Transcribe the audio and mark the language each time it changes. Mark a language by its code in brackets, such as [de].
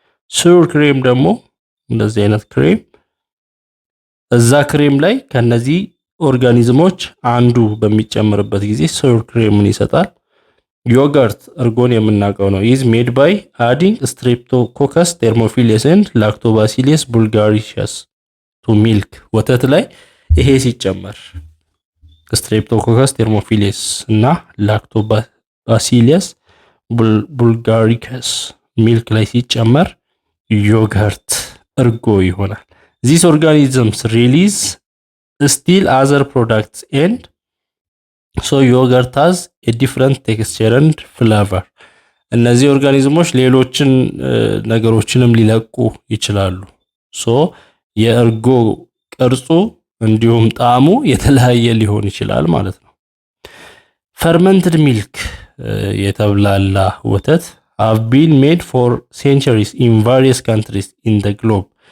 [am] sour cream ደግሞ እንደዚህ አይነት ክሬም እዛ ክሬም ላይ ከነዚህ ኦርጋኒዝሞች አንዱ በሚጨመርበት ጊዜ sour creamን ይሰጣል። ዮገርት እርጎን የምናውቀው ነው [en] is made by adding Streptococcus thermophilus and Lactobacillus bulgaricus to milk. [am] ወተት ላይ ይሄ ሲጨመር Streptococcus thermophilus እና Lactobacillus bulgaricus ሚልክ ላይ ሲጨመር ዮገርት እርጎ ይሆናል። [en] These organisms release still other products and so yogurt has a different texture and flavor. [am] እነዚህ ኦርጋኒዝሞች ሌሎችን ነገሮችንም ሊለቁ ይችላሉ። የእርጎ ቅርጹ እንዲሁም ጣዕሙ የተለያየ ሊሆን ይችላል ማለት ነው። [en] fermented milk [am] የተብላላ ወተት [en] have been made for centuries in various countries in the globe.